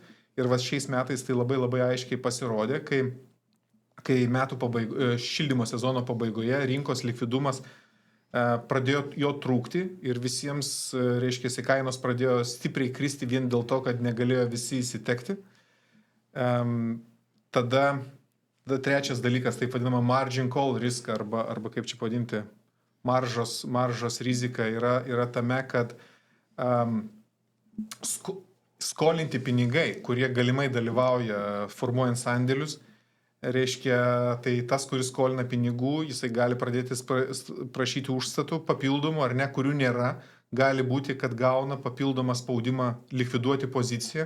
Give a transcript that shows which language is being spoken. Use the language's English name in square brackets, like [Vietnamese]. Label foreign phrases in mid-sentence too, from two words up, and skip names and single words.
[Lithuanian] Ir šiais metais tai labai labai aiškiai pasirodė, kai metų šildymo sezono pabaigoje rinkos likvidumas pradėjo jo trūkti ir visiems, kainos pradėjo stipriai kristi vien dėl to, kad negalėjo visi įsitekti. Tada trečias dalykas, taip vadinama [English] margin call risk, [Lithuanian] arba kaip čia pavadinti, maržos rizika yra tame, kad skolinti pinigai, kurie galimai dalyvauja formuojant sandėlius, tai tas, kuris skolina pinigų, jisai gali pradėti prašyti užstatų papildomų ar ne, kurių nėra, gali būti, kad gauna papildomą spaudimą likviduoti poziciją.